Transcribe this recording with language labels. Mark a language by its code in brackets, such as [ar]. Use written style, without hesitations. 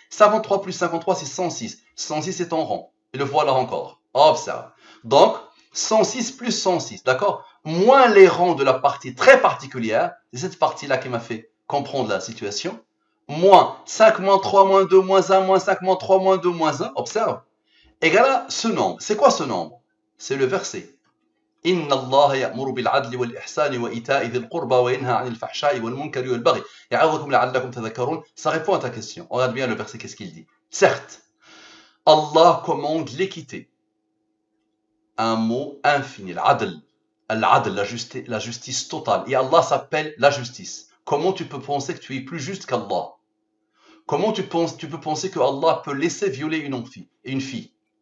[fr] 53 plus 53, c'est 106. 106 c'est ton rang. Et le voilà encore. Observe. Donc, 106 plus 106. D'accord? Moins les rangs de la partie très particulière. C'est cette partie-là qui m'a fait comprendre la situation. Moins 5, moins 3, moins 2, moins 1, moins 5, moins 3, moins 2, moins 1. Observe. Égale à ce nombre. C'est quoi ce nombre? C'est le verset. [ar] إن الله يأمر بالعدل والإحسان وإيتاء ذي القربى وينهى عن الفحشاء والمنكر والبغي يعظكم لعلكم تذكرون. [fr] Ça répond à ta question. On regarde bien le verset, qu'est-ce qu'il dit? Certes, Allah commande l'équité. Un mot infini, l'adl. L'adl, la justice totale. Et Allah s'appelle la justice. Comment tu peux penser que tu es plus juste qu'Allah? Comment tu peux penser que Allah peut laisser violer une fille?